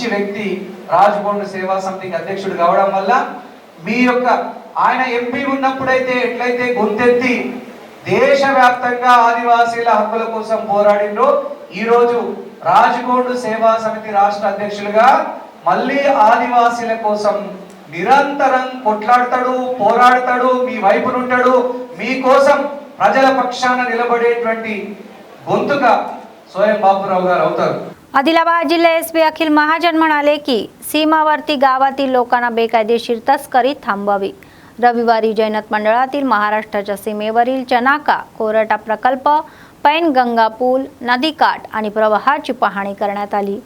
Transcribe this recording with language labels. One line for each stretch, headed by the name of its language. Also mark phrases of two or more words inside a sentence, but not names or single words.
Telugu: వ్యక్తి రాజ్కోట్ సేవా సమితికి అధ్యక్షుడు కావడం వల్ల మీ యొక్క ఆయన ఎంపీ ఉన్నప్పుడైతే ఎట్లయితే గొంతెత్తి దేశవ్యాప్తంగా ఆదివాసీల హక్కుల కోసం పోరాడిందో, ఈ రోజు రాజ్కోట్ సేవా సమితి రాష్ట్ర అధ్యక్షులుగా మళ్ళీ ఆదివాసీల కోసం నిరంతరం కొట్లాడతాడు, పోరాడతాడు, మీ వైపునుంటాడు, మీకోసం ప్రజల పక్షాన నిలబడేటువంటి గొంతుగా స్వయం బాబురావు గారు అవుతారు.
Marathi: आदिलाबाद जिल्हा एसपी अखिल महाजन म्हणाले की सीमावर्ती गावातील लोकांना बेकायदेशीर तस्करी थांबवावी। रविवारी जैनत मंडळातील महाराष्ट्राच्या सीमेवरील चनाका, कोरटा प्रकल्प, पैनगंगा पूल, नदीकाठ आणि प्रवाहाची पाहणी करण्यात आली।